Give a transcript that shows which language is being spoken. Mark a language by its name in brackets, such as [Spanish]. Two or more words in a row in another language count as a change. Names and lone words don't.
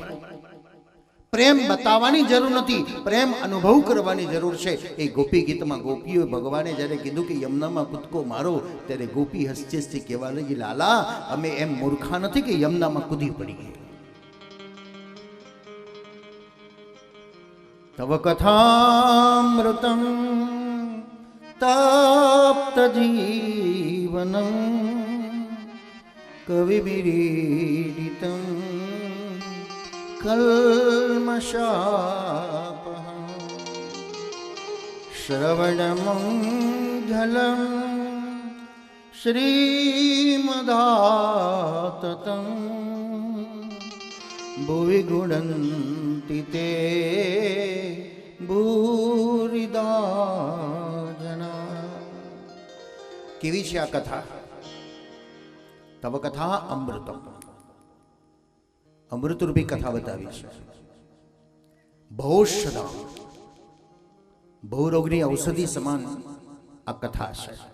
[Gujarati] પ્રેમ બતાવવાની જરૂર નથી, પ્રેમ અનુભવ કરવાની જરૂર છે. એ ગોપી ગીતમાં ગોપીઓ ભગવાને જ્યારે કીધું કે યમુનામાં કૂદકો મારો, ત્યારે ગોપી હસતી કહેવા લાગી, લાલા અમે એમ મૂર્ખા નથી કે યમુનામાં કૂદી પડી ગઈ. [Sanskrit] तव कथामृतं ताप्तजीवनं कविभिरीडितं कल्मषापहं श्रवणमङ्गलं श्रीमदाततं भुवि गुणन्ति ते भूरिदा जना। [Gujarati] केवी છે આ કથા? [Sanskrit] तव कथा अमृतम, [Gujarati] અમૃતરૂપી કથા બતાવી છે. ભૌષધા, ભવરોગની ઔષધિ સમાન આ કથા છે.